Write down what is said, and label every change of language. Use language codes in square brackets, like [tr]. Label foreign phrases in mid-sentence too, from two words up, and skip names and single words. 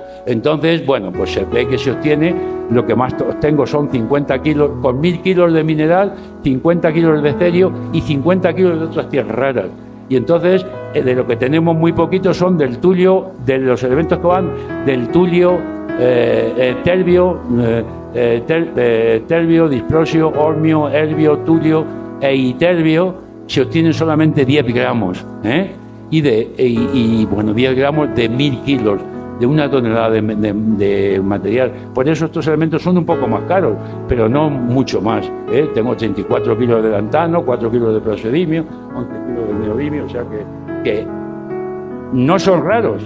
[es] Entonces, bueno, pues se ve que se obtiene, lo que más obtengo son 50 kilos, con 1000 kilos de mineral, 50 kilos de cerio y 50 kilos de otras tierras raras. Y entonces, de lo que tenemos muy poquito son del tulio, de los elementos que van del tulio, terbio, disprosio, hormio, herbio, tulio e iterbio, se obtienen solamente 10 gramos, y 10 gramos de 1000 kilos, de una tonelada de material. Por eso estos elementos son un poco más caros, pero no mucho más. Tengo 84 kilos de lantano, 4 kilos de praseodimio, 11 kilos de neodimio, o sea que no son raros.